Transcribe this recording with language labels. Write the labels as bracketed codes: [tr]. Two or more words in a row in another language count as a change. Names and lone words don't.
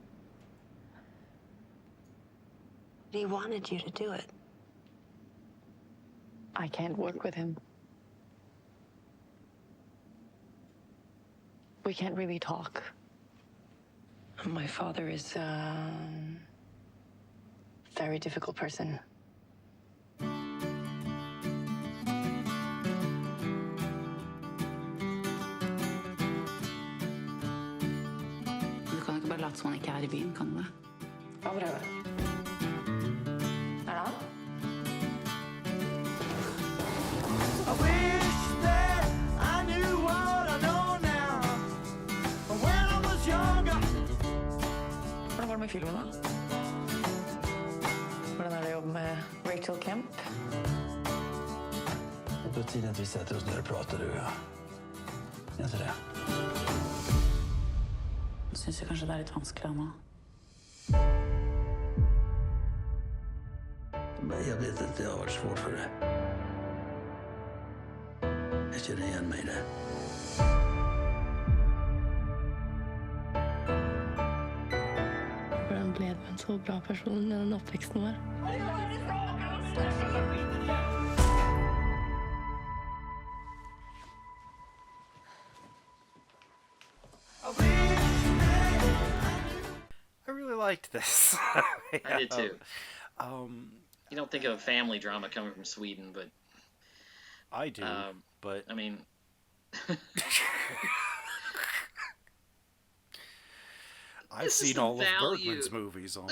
[en] He wanted you to do it. I can't work with him. We can't really talk. My father is a very difficult person. [no] Du kan ikke bare late som han ikke er I byen, kan du det? Hva prøve? Er det han? [en] I wish that I knew what I know now. When [no] filmerna? Hvordan er det å jobbe med Rachel Kemp? [sv] Det är på tiden att vi sätter oss ner och pratar, du och jag. Är inte det? [no] Jeg syns kanskje det er litt vanskelig, Anna. [sv] Men jag vet att det har varit svårt för dig. Jag känner igen mig i det. [no] Hvordan ble du en så bra person med den oppveksten vår? [en] I really liked this. I did too. You don't think of a family drama coming from Sweden, but I do. But I mean, I've seen all of Bergman's movies almost.